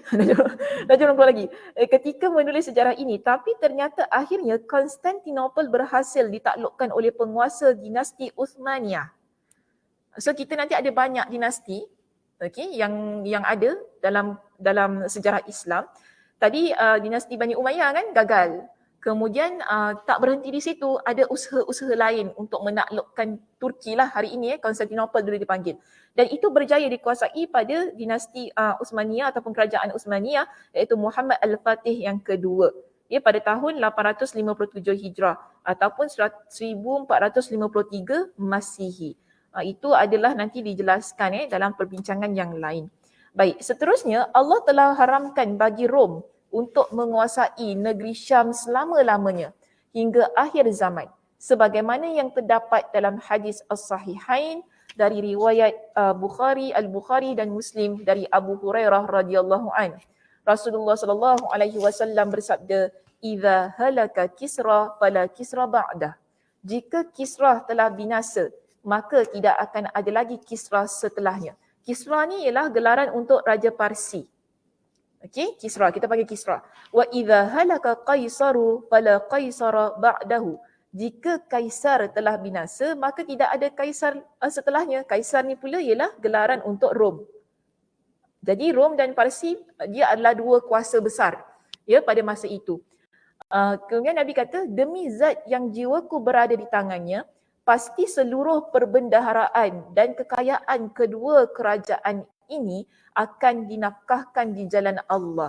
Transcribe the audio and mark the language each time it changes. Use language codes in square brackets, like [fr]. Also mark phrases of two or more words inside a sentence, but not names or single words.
[ms] Dajjal belum keluar lagi. Ketika menulis sejarah ini, tapi ternyata akhirnya Konstantinopel berhasil ditaklukkan oleh penguasa dinasti Uthmaniyah. So kita nanti ada banyak dinasti, yang ada dalam sejarah Islam. Tadi dinasti Bani Umayyah kan gagal. Kemudian tak berhenti di situ, ada usaha-usaha lain untuk menaklukkan Turki lah hari ini, Konstantinopel dulu dipanggil. Dan itu berjaya dikuasai pada dinasti Uthmaniyah ataupun kerajaan Uthmaniyah, iaitu Muhammad Al-Fatih yang kedua. Pada tahun 857 Hijrah ataupun 1453 Masihi. Itu adalah nanti dijelaskan dalam perbincangan yang lain. Baik, seterusnya Allah telah haramkan bagi Rom untuk menguasai negeri Syam selama-lamanya hingga akhir zaman. Sebagaimana yang terdapat dalam hadis As-Sahihain dari riwayat Al-Bukhari dan Muslim dari Abu Hurairah [ar] رضي الله عن. [ms] Rasulullah [ar] صلى الله عليه وسلم [ms] bersabda, [ar] "إذا هلك كسرى فلا كسرى بعده." [ms] Jika Kisra telah binasa, maka tidak akan ada lagi Kisra setelahnya. Kisra ni ialah gelaran untuk Raja Parsi. Okey, Kisra, kita panggil Kisra. [ar] وإذا هلك قيصر فلا قيصر بعده. [ms] Jika kaisar telah binasa, maka tidak ada kaisar setelahnya. Kaisar ni pula ialah gelaran untuk Rom. Jadi Rom dan Parsi dia adalah dua kuasa besar ya pada masa itu. Kemudian Nabi kata, demi zat yang jiwaku berada di tangannya, pasti seluruh perbendaharaan dan kekayaan kedua kerajaan ini akan dinafkahkan di jalan Allah.